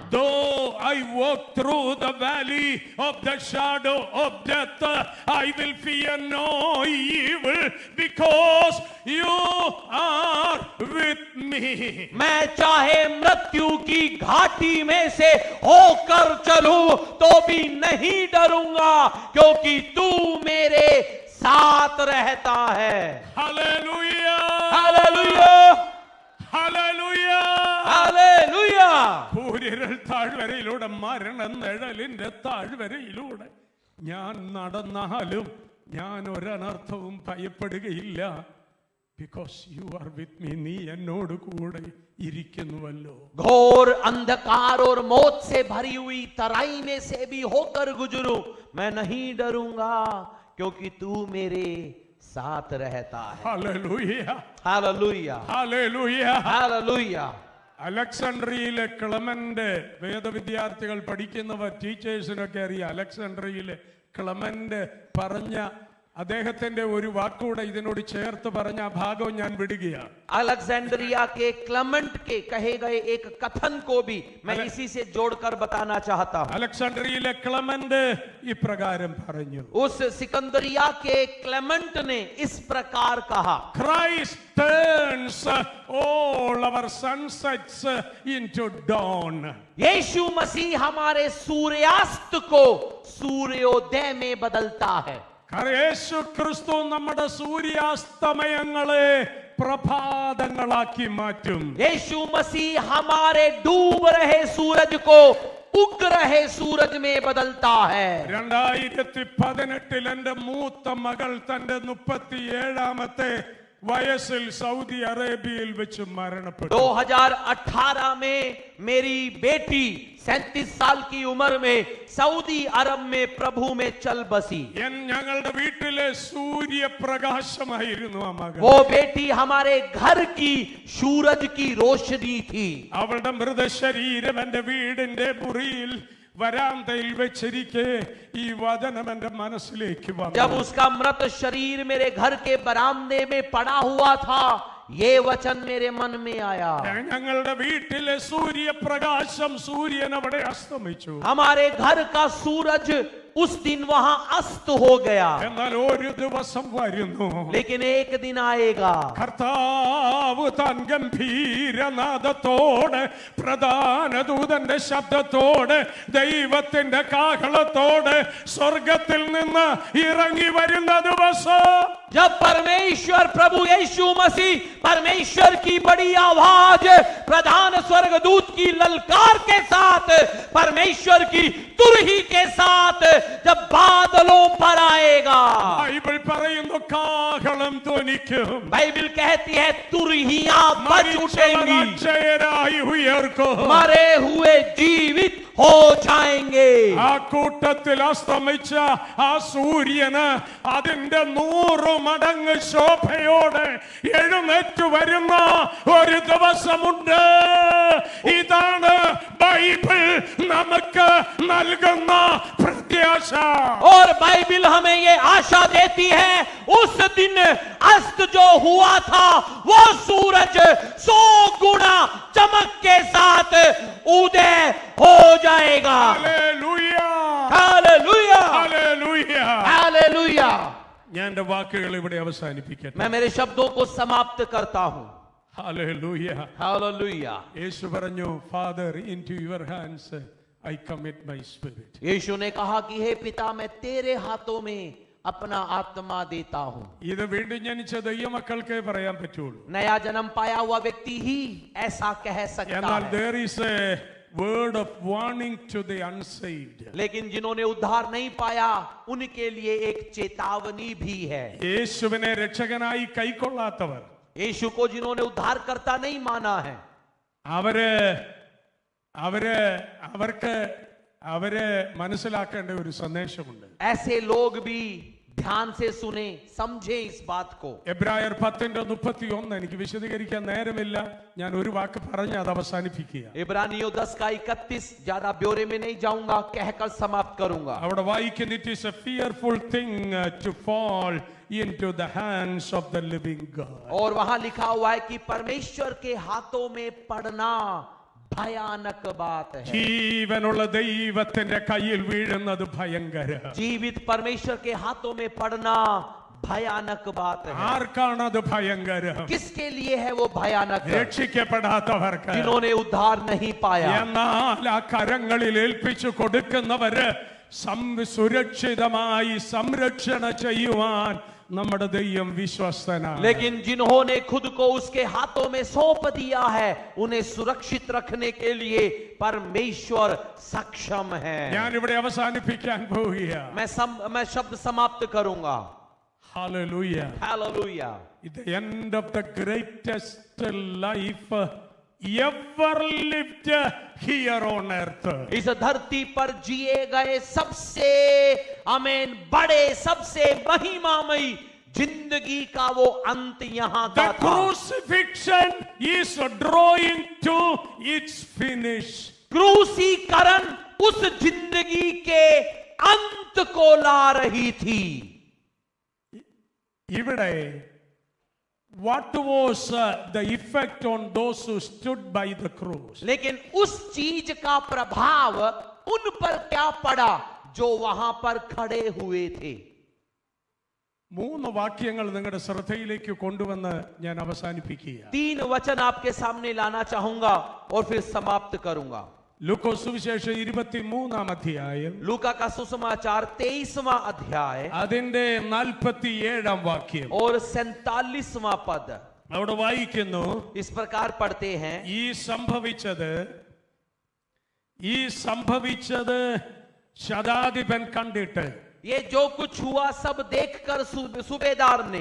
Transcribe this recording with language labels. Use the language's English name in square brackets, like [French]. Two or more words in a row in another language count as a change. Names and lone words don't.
[English] Though I walk through the valley of the shadow of death, I will fear no evil because you are with me. [Hindi] मैं चाहे मृत्यु की घाटी में से होकर चलूं तो भी नहीं डरूंगा, क्योंकि तू मेरे साथ रहता है। [English] Hallelujah! [Hindi] हालेलुया, [English] Hallelujah! [Hindi] हालेलुया। [Malayalam] കൂരിരുൾ താഴ്വരയിലൂടെ, മരണ നിഴലിന്റെ താഴ്വരയിലൂടെ ഞാൻ നടന്നാലും ഞാൻ ഒരനർത്ഥവും ഭയപ്പെടുകയില്ല. [English] Because you are with me. [Malayalam] നീ എന്നോട് കൂടെ ഇരിക്കുന്നുവല്ലോ. [Hindi] घोर अंधकार और मौत से भरी हुई तराई में से भी होकर गुजरूं, मैं नहीं डरूंगा, क्योंकि तू मेरे साथ रहता है। [English] Hallelujah! [Hindi] हालेलुया, [English] Hallelujah! [Hindi] हालेलुया। [Malayalam] അലക്സാണ്ട്രിയയിലെ ക്ലെമന്റ്, വേദവിദ്യാർത്ഥികൾ പഠിക്കുന്നവർ, ടീച്ചേഴ്സിനൊക്കെ അറിയാം. അലക്സാണ്ട്രിയയിലെ ക്ലെമന്റ് പറഞ്ഞ അദ്ദേഹത്തിന്റെ ഒരു വാക്കുകൂടെ ഇതിനോട് ചേർത്ത് പറഞ്ഞ ആ ഭാഗവും ഞാൻ വിടുകയാണ്. [Hindi] अलेक्जेंड्रिया के क्लेमेंट के कहे गए एक कथन को भी मैं इसी से जोड़कर बताना चाहता हूं। [Malayalam] അലക്സാണ്ട്രിയയിലെ ക്ലെമന്റ് ഇപ്രകാരം പറഞ്ഞു, [Hindi] उस सिकंदरिया के क्लेमेंट ने इस प्रकार कहा, [English] Christ turns all our sunsets into dawn. [Hindi] यीशु मसीह हमारे सूर्यास्त को सूर्योदय में बदलता है। [Malayalam] കാരണം യേശു ക്രിസ്തു നമ്മുടെ സൂര്യാസ്തമയങ്ങളെ പ്രഭാതങ്ങളാക്കി മാറ്റും. [Hindi] यीशु मसीह हमारे डूब रहे सूरज को उग रहे सूरज में बदलता है। [Malayalam] 2018 എന്റെ മൂത്ത മകൾ തന്റെ 37ാമത്തെ വയസ്സിൽ സൗദി അറേബ്യയിൽ വെച്ച് മരണപ്പെട്ടു. [Hindi] 2018 में मेरी बेटी 37 साल की उम्र में सऊदी अरब में प्रभु में चल बसी। [Malayalam] ഞങ്ങളുടെ വീട്ടിലെ സൂര്യപ്രകാശമായിരുന്നു ആ മകൾ. [Hindi] वो बेटी हमारे घर की सूरज की रोशनी थी। [Malayalam] അവളുടെ മൃതശരീരം എന്റെ വീടിന്റെ മുറിയിൽ വരാന്തയിൽ വെച്ചിരിക്കെ ഈ വചനം എന്റെ മനസ്സിലേക്ക് വന്നു. [Hindi] जब उसका मृत शरीर मेरे घर के बरामदे में पड़ा हुआ था, ये वचन मेरे मन में आया। [Malayalam] ഞങ്ങളുടെ വീട്ടിലെ സൂര്യപ്രകാശം, സൂര്യൻ അവിടെ അസ്തമിച്ചു. [Hindi] हमारे घर का सूरज उस दिन वहां अस्त हो गया, [Malayalam] എന്നാൽ ഒരു ദിവസം വരുന്നു, [Hindi] लेकिन एक दिन आएगा [Malayalam] കർത്താവ് താൻ ഗംഭീരനാദത്തോടെ, പ്രധാന ദൂതന്റെ ശബ്ദത്തോടെ, ദൈവത്തിന്റെ കാഹളത്തോടെ സ്വർഗത്തിൽ നിന്ന് ഇറങ്ങി വരുന്ന ദിവസം, [Hindi] जब परमेश्वर प्रभु यीशु मसीह परमेश्वर की बड़ी आवाज, प्रधान स्वर्गदूत की ललकार के साथ, परमेश्वर की तुरही के साथ जब बादलों पर आएगा, [Malayalam] ബൈബിൾ പറയുന്നു കാഹളം ധ്വനിക്കും, [Hindi] बाइबल कहती है तुरहियां बज उठेंगी, [Malayalam] അക്ഷയരായി ഉയർക്കും, [Hindi] मरे हुए जीवित हो जाएंगे। [Malayalam] ആ കൂട്ടത്തിൽ അസ്തമിച്ച ആ സൂര്യന് അതിന്റെ 100 മടങ്ങ് ശോഭയോടെ എഴുന്നേറ്റ് വരുന്ന ഒരു ദിവസമുണ്ട്. ഇതാണ് ബൈബിൾ നമുക്ക് നൽകുന്ന പ്രത്യാശ. [Hindi] और बाइबल हमें ये आशा देती है, उस दिन अस्त जो हुआ था वो सूरज 100 गुना चमक के साथ उदय हो जाएगा। [Malayalam] ഹല്ലേലൂയ, [Hindi] हालेलुया, [Malayalam] ഹല്ലേലൂയ. [Hindi] हालेलुया। [Malayalam] ഞാൻ എൻ്റെ വാക്കുകൾ ഇവിടെ അവസാനിപ്പിക്കട്ടെ. [Hindi] मैं मेरे शब्दों को समाप्त करता हूं। [Malayalam] ഹല്ലേലൂയ. [Hindi] हालेलुया। [Malayalam] യേശു പറഞ്ഞു, ഫാദർ, [English] into your hands I commit my spirit. [Hindi] यीशु ने कहा कि हे पिता, मैं तेरे हाथों में अपना आत्मा देता हूं. [Malayalam] ഇത് വീണ്ടും ജനിച്ച ദൈവമക്കൾക്കേ പറയാൻ പറ്റുള്ളൂ. [Hindi] नया जन्म पाया हुआ व्यक्ति ही ऐसा कह सकता [Malayalam] എന്നാൽ [Hindi] है. [English] there is a word of warning to the unsaved. [Hindi] लेकिन जिन्होंने उद्धार नहीं पाया उनके लिए एक चेतावनी भी है. [Malayalam] യേശുവിനെ രക്ഷകനായി കൈക്കൊള്ളാത്തവർ, [Hindi] यीशु को जिन्होंने उद्धार करता नहीं माना है, [Malayalam] അവരെ മനസ്സിലാക്കേണ്ട ഒരു സന്ദേശമുണ്ട്. [Hindi] ऐसे लोग भी ध्यान से सुने, समझे इस बात को. [Malayalam] എബ്രായർ 10:31 എനിക്ക് വിശദീകരിക്കാൻ നേരമില്ല, ഞാൻ ഒരു വാക്ക് പറഞ്ഞ് അത് അവസാനിപ്പിക്കുക. [Hindi] इब्रानियों 10:31 ज्यादा ब्यौरे में नहीं जाऊंगा, कहकर समाप्त करूंगा. [Malayalam] അവിടെ വായിക്കുന്ന [English] it is a fearful thing to fall into the hands of the living God. [Hindi] और वहां लिखा हुआ है कि परमेश्वर के हाथों में पड़ना भयानक बात है. [Malayalam] ജീവനുള്ള ദൈവത്തിന്റെ കയ്യിൽ വീഴുന്നത് ഭയങ്കര. [Hindi] जीवित परमेश्वर के हाथों में पड़ना भयानक बात है. [Malayalam] ആർക്കാണത് ഭയങ്കരം? [Hindi] किसके लिए है वो भयानक? [Malayalam] രക്ഷിക്കപ്പെടാത്തവർക്ക്. [Hindi] जिन्होंने उद्धार नहीं पाया. [Malayalam] എന്നാൽ ആ കരങ്ങളിൽ ഏൽപ്പിച്ചു കൊടുക്കുന്നവര് സുരക്ഷിതമായി സംരക്ഷണ ചെയ്യുവാൻ നമ്മുടെ ദൈവം വിശ്വസ്തനാണ്. [Hindi] लेकिन जिन्होंने खुद को उसके हाथों में सौंप दिया है, उन्हें सुरक्षित रखने के लिए परमेश्वर सक्षम है. [Malayalam] ഞാൻ ഇവിടെ അവസാനിപ്പിക്കാൻ പോവുകയാണ്. [Hindi] मैं शब्द समाप्त करूंगा. [English] Hallelujah. Hallelujah. At the end of the greatest life ever lived here on earth. [Hindi] इस धरती पर जिए गए सबसे आमीन बड़े, सबसे महिमामयी जिंदगी का वो अंत यहाँ का [English] The [Hindi] था. [English] crucifixion is drawing to its finish. [Hindi] क्रूसीकरण उस जिंदगी के अंत को ला रही थी. [English] ഇവിടെ what was the effect on those who stood by the cross? [Hindi] लेकिन उस चीज का प्रभाव उन पर क्या पड़ा जो वहां पर खड़े हुए थे. [Malayalam] 3 വാക്യങ്ങൾ നിങ്ങളുടെ ശ്രദ്ധയിലേക്ക് കൊണ്ടുവന്ന് ഞാൻ അവസാനിപ്പിക്കുക. [Hindi] 3 वचन आपके सामने लाना चाहूंगा और फिर समाप्त करूंगा. [Malayalam] ലൂക്കോസ് സുവിശേഷം 23-ാം അധ്യായം, [Hindi] लूका का सुसमाचार 23वां अध्याय [Malayalam] അതിന്റെ 47-ാം വാക്യം. [Hindi] और 47वां पद. [Malayalam] അവിടെ വായിക്കുന്നു, [Hindi] इस प्रकार पढ़ते हैं. [Malayalam] ഈ സംഭവിച്ചത് ശതാധിപൻ കണ്ടിട്ട്, [Hindi] ये जो कुछ हुआ सब देखकर सूबेदार ने